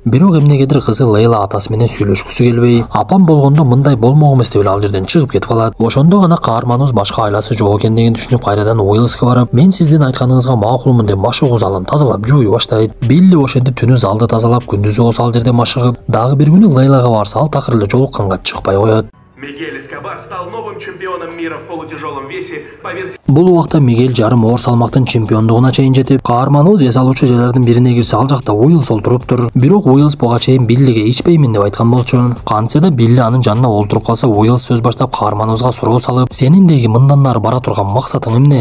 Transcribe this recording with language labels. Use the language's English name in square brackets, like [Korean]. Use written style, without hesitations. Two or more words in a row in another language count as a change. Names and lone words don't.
[Kyrgyz] Бирок эмнегедир кызы Лейла атасы менен сүйлөшкүсү келбей, апам болгондо мындай болмок эмес деп эле ал жерден чыгып кетип калат. Ошондо гана каарманыбыз башка айласы жок экендигин түшүнүп, кайрадан Уиллска барып, мен сиздин айтканыңызга макулмун деп машыгуу залын тазалап жууй баштайт. Билли ошентип түнү залды тазалап, күндүзү болсо ал жерде машыгып, дагы бир күнү Лейлага барса, ал такыр эле жолукканга чыкпай коет. [Russian] Мигель Эскобар стал новым чемпионом мира в полутяжелом весе по версии... [Kyrgyz] Бул убакта Мигель жарым оор салмактын чемпиондугуна чейин жетип, каарманыбыз эс алуучу жайлардын бирине кирсе, ал жакта Уиллс олтуруптур. Бирок Уиллс буга чейин Биллиге ичпеймин деп айткан болчу. Кантсе да Билли анын жанына олтуруп калса, Уиллс сөз баштап каарманыбызга суроо салып, сенин деги мындан ары бара турган максатың эмне?